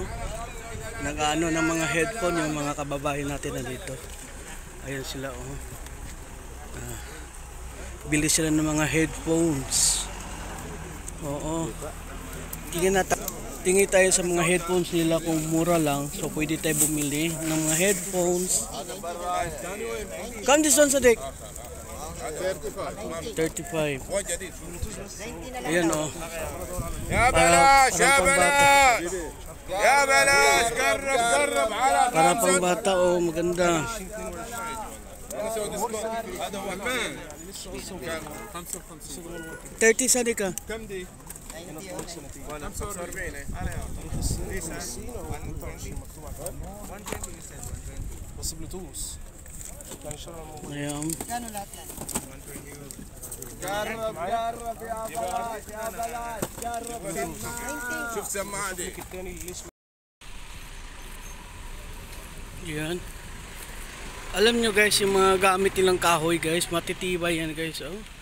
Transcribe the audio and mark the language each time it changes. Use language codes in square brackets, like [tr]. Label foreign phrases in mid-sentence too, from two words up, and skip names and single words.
[tl] Nag-ano ng mga headphone yung mga kababayan natin nandito. Ayun sila oh. Bili sila ng mga headphones. Oo. Tingin tayo sa mga headphones nila kung mura lang. So pwede tayo bumili ng mga headphones. [en] Come this one Sadik. 35. [tl] Ayan oh. [ar] يا بلاش يا بلاش يا بلاش قرب قرب على [tl] Para pang bata oh, maganda. [ar] هذا هو كمان [tl] 30 Sadik ah. [ar] كم دي 45 بس بلوتوث [tl] Ayan. [ar] قرب قرب يا بلاش يا بلاش قرب شوف سماعة دي [tl] Yan. Alam nyo guys, yung mga gamit nilang kahoy guys, matitibay yan guys. Oh.